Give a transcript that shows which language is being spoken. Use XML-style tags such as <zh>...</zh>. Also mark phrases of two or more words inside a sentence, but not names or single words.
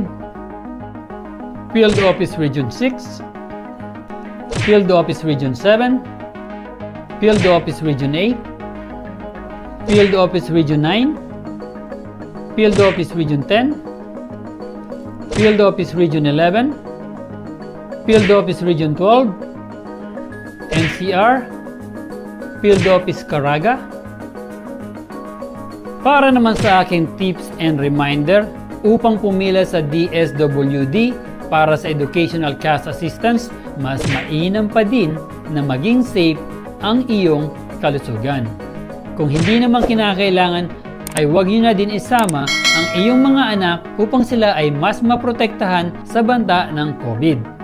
<tl>Field Office Region 6, Field Office Region 7, Field Office Region 8, Field Office Region 9, Field Office Region 10, Field Office Region 11, Field Office Region 12, NCR, Field Office Caraga. Para naman sa aking</tl> <en>tips and reminder</en> <tl>upang pumila sa DSWD para sa Educational Cash Assistance, mas mainam pa din na maging safe ang iyong kalusugan. Kung hindi naman kinakailangan, ay huwag niyo na din isama ang iyong mga anak upang sila ay mas maprotektahan sa banta ng COVID.</tl>